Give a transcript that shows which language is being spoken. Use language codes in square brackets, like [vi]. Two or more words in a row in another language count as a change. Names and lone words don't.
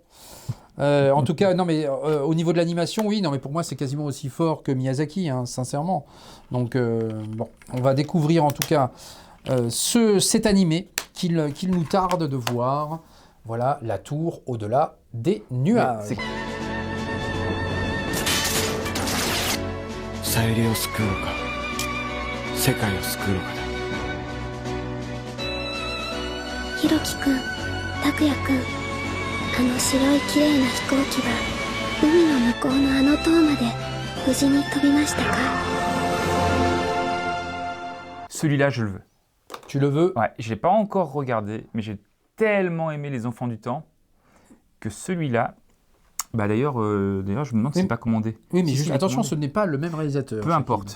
[fr] En tout cas, non, mais au niveau de l'animation, oui, non, mais pour moi, c'est quasiment aussi fort que Miyazaki, hein, sincèrement. Donc, on va découvrir en tout cas cet animé qu'il nous tarde de voir. Voilà, La Tour au-delà des nuages. [ja] サユリを救うのか世界を救うのかだ。ひろきくん、たくやくん、白い綺麗な飛行機は海の向こうのあの塔まで無事に飛びましたか？ [fr] Celui-là, je le veux. Tu le veux? Ouais, je l'ai pas encore regardé, mais j'ai tellement aimé Les Enfants du Temps que celui-là. D'ailleurs, je me demande si c'est pas commandé. Oui, mais si attention, commandé. ce n'est pas le même réalisateur. Peu importe.